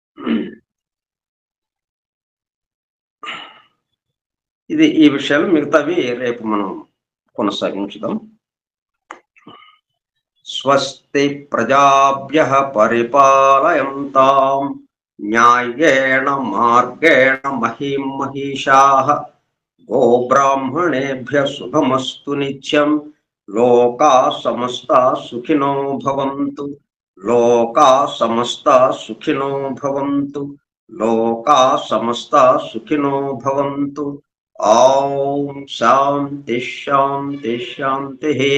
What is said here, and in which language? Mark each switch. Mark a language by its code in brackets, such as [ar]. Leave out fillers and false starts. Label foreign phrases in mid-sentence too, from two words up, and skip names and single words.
[te] ఈ విషయాలు మిగతావి రేపు మనం కొనసాగించుదాం. [sa] స్వస్తి ప్రజాభ్యః పరిపాలయంతాం న్యాయేణ మార్గేణ మహీం మహిషాః గోబ్రాహ్మణేభ్యః శుభమస్తు నిత్యం. లోకా సమస్తా సుఖినో భవంతు. లోకా సమస్తా సుఖినో భవంతు. లోకా సమస్తా సుఖినో భవంతు. ఓం శాంతి శాంతి శాంతి.